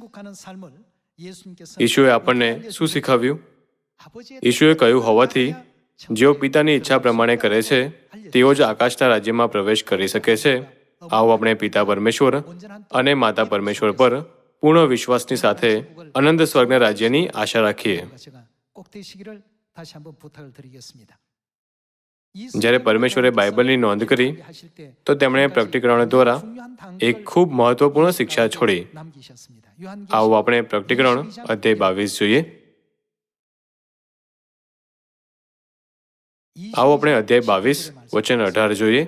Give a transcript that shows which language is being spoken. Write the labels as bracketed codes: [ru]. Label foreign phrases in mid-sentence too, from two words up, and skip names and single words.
[gu] ઈશુએ આપણને શું શીખવ્યું? ઈશુએ કહ્યું હોવાથી જેઓ પિતાની ઈચ્છા પ્રમાણે કરે છે તેઓ જ આકાશના રાજ્યમાં પ્રવેશ કરી શકે છે. આવો આપણે પિતા પરમેશ્વર અને માતા પરમેશ્વર પર પૂર્ણ વિશ્વાસની સાથે અનંત સ્વર્ગના રાજ્યની આશા રાખીએ. [ko] 꼭 되시기를 다시 한번 부탁을 드리겠습니다. [gu] જ્યારે પરમેશ્વરે બાઇબલની નોંધ કરી તો તેમણે પ્રકટીકરણ દ્વારા એક ખૂબ મહત્વપૂર્ણ શિક્ષા છોડી. આવો આપણે પ્રકટીકરણ અધ્યાય 22 જોઈએ. આવો આપણે અધ્યાય 22 વચન 18 જોઈએ.